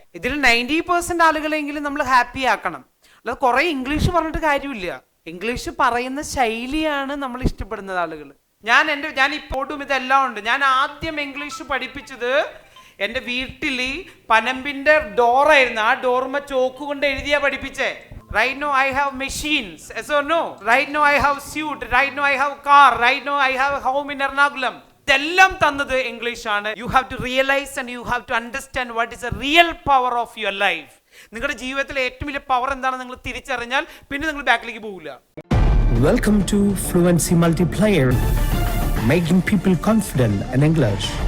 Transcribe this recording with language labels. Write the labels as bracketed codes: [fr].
[ml] ഇതിൽ 90% ആളുകളെങ്കിലും നമ്മൾ ഹാപ്പി ആക്കണം. അല്ലാതെ കുറേ ഇംഗ്ലീഷ് പറഞ്ഞിട്ട് കാര്യമില്ല. ഇംഗ്ലീഷ് പറയുന്ന ശൈലിയാണ് നമ്മൾ ഇഷ്ടപ്പെടുന്നത് ആളുകൾ. ഞാൻ ഇപ്പോഴും ഇതെല്ലാം ഉണ്ട്. ഞാൻ ആദ്യം ഇംഗ്ലീഷ് പഠിപ്പിച്ചത് എൻ്റെ വീട്ടിൽ പനമ്പിൻ്റെ ഡോറായിരുന്നു. ആ ഡോർമ ചോക്ക് കൊണ്ട് എഴുതിയാ പഠിപ്പിച്ചേ. [en] Right now I have machines, yes or no? Right now I have suit, right now I have car, right now I have home in Ernakulam. [ml] ഇതെല്ലാം തന്നത് ഇംഗ്ലീഷ് ആണ്. [en] You have to realize and you have to understand what is the real power of your life. [ml] നിങ്ങളുടെ ജീവിതത്തിലെ ഏറ്റവും വലിയ power എന്താണെന്ന് നിങ്ങൾ തിരിച്ചറിഞ്ഞാൽ പിന്നെ നിങ്ങൾ ബാക്കിലേക്ക് പോകില്ല. [en] Welcome to Fluency Multiplier, making people confident in English.